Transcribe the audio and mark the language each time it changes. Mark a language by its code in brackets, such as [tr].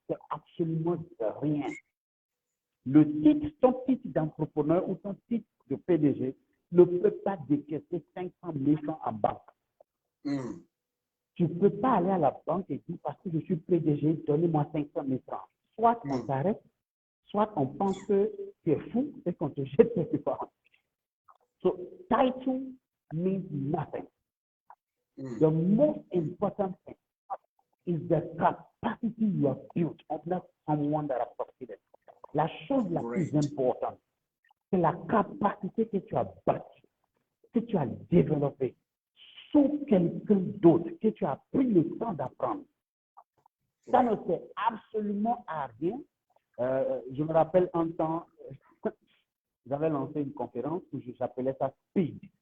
[fr] C'est absolument rien. Le titre, ton titre d'entrepreneur ou ton titre de PDG ne peut pas décaisser 500 000 francs en banque. Mm. Tu ne peux pas aller à la banque et dire parce que je suis PDG, donnez-moi 500 000 francs. Soit on t'arrête, soit on pense que tu es fou et qu'on te jette quelque part. [en] So, title means nothing. The most important thing is the capacity you have built, not someone that has succeeded. [fr] La chose la plus importante, c'est la capacité que tu as bâtie, que tu as développée sous quelqu'un d'autre, que tu as pris le temps d'apprendre. Ça ne sert absolument à rien. Je me rappelle un temps, j'avais lancé une conférence où j'appelais ça Speed.